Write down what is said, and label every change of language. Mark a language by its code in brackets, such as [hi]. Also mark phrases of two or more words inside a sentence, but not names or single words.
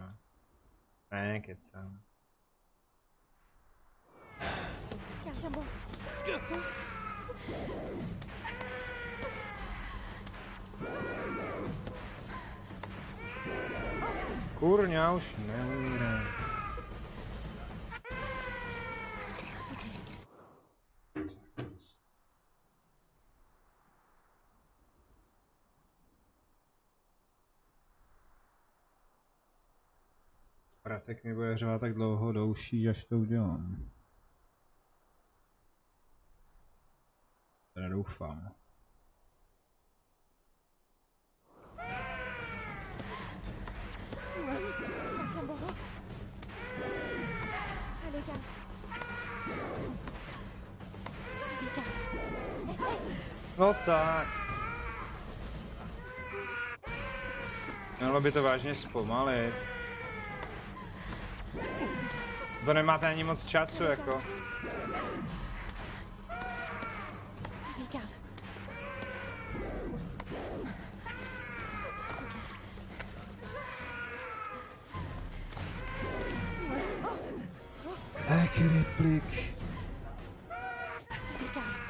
[cs] Ne, kecám. [fr] Calme, tiens bon. [cs] Kurňa, už neumírám. Pratek mi bude řovat tak dlouho do uší, až to udělám. Teda doufám. [fr] Calme, tiens bon. Allez, calme. Allez, calme. [cs] No tak. Mělo by to vážně zpomalit. To nemáte ani moc času, jako. [fr] Allez, calme. [cs] Jaký replik. [fr] Allez, calme.